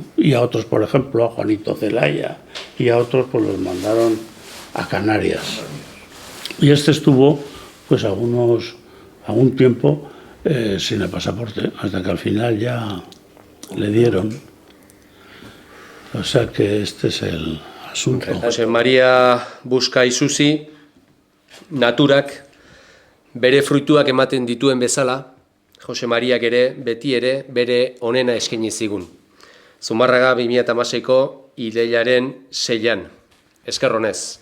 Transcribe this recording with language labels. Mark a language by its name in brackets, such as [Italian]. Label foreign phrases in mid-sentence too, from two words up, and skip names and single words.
[Spanish] Y a otros, por ejemplo, a Juanito Zelaya, y a otros pues los mandaron a Canarias. Y este estuvo pues algún tiempo sin el pasaporte, hasta que al final ya le dieron. O sea que este es el asunto. [Basque] Jose Maria Busca Isusi, naturak bere fruituak ematen dituen bezala, Jose Mariak ere, beti ere, bere onena eskaini zigun. Zumarraga 2006ko irailaren 6an, esker honez.